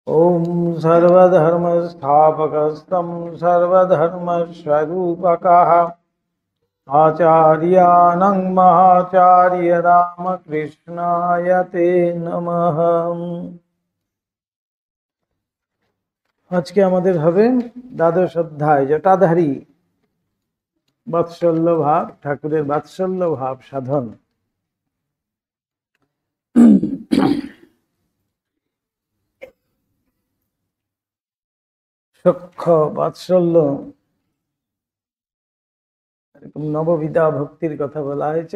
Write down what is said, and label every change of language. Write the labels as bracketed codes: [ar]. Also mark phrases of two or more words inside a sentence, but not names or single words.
[sa] ओम सर्वधर्मस्थापकस्तं सर्वधर्मस्वरूपकः आचार्यानं महाचार्य रामकृष्णाय ते नमः। [bn] আজকে আমাদের হবে দ্বাদশ অধ্যায় জটাধারী বাৎসল্য ভাব, ঠাকুরের বাৎসল্য ভাব সাধন। সখ্য বাৎসল্য এরকম নববিধা ভক্তির কথা বলা হয়েছে।